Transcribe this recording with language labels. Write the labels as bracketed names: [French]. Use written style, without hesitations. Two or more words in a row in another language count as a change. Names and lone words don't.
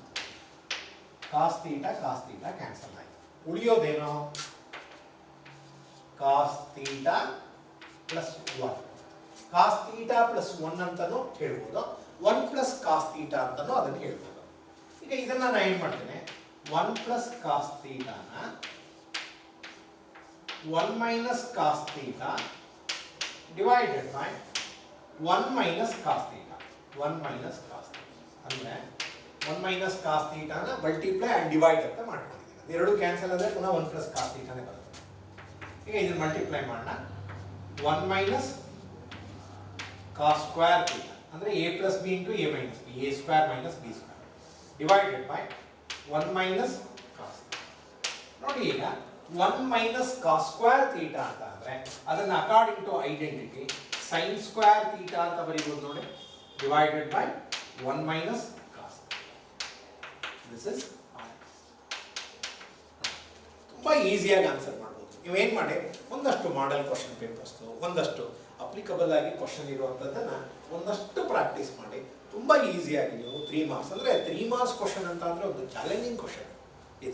[Kannada] cancel ಆಯ್ತು ಉಳಿಯೋದೇನೋ [English] cos theta plus 1 [Kannada] cos theta plus 1 ಅಂತಾನೂ ಹೇಳ್ಬೋದು [English] 1 plus cos theta [Kannada] ಅಂತಾನೂ ಅದನ್ನು ಹೇಳ್ಬೋದು ಈಗ ಇದನ್ನ ನಾನು ಏನು ಮಾಡ್ತೇನೆ [English] 1 plus cos theta [Kannada] ನ [English] 1 minus cos theta divided by 1 minus cos theta 1 minus cos theta ಅಂದ್ರೆ 1 minus cos theta ನ ಮಲ್ಟಿಪ್ಲೈ and divide [Kannada] ಅಂತ ಮಾಡ್ಕೊಂಡಿದ್ದೀನಿ ಎರಡು ಕ್ಯಾನ್ಸಲ್ ಆದ್ರೆ ಪುನಃ [English] 1 plus cos theta [Kannada] ನೇ ಬರುತ್ತೆ ಈಗ ಇದನ್ನ ಮಲ್ಟಿಪ್ಲೈ ಮಾಡೋಣ [English] 1 minus cos square theta [Kannada] ಅಂದ್ರೆ [English] a plus b into a minus b a square minus b square divided by 1 minus cos theta [Kannada] ನೋಡಿ ಈಗ [English] 1 minus cos square theta [Kannada] ಅಂತ ಅಂದ್ರೆ ಅದನ್ನ [English] according to identity sin square theta [Kannada] ಅಂತ ಬರೀಬಹುದು ನೋಡಿ [English] divided by 1 minus cos. This is [Kannada] ತುಂಬ ಈಸಿಯಾಗಿ ಆನ್ಸರ್ ಮಾಡ್ಬೋದು. ನೀವೇನು ಮಾಡಿ ಒಂದಷ್ಟು [English] model question papers [Kannada] ಒಂದಷ್ಟು ಅಪ್ಲಿಕಬಲ್ ಆಗಿ ಕ್ವಶನ್ ಇರುವಂಥದ್ದನ್ನು ಒಂದಷ್ಟು ಪ್ರಾಕ್ಟೀಸ್ ಮಾಡಿ ತುಂಬ ಈಸಿಯಾಗಿ ನೀವು 3 ಮಾರ್ಕ್ಸ್ ಅಂದರೆ 3 [English] marks question [Kannada] ಅಂತ ಅಂದರೆ ಒಂದು [English] challenging question [Kannada] ಇದು.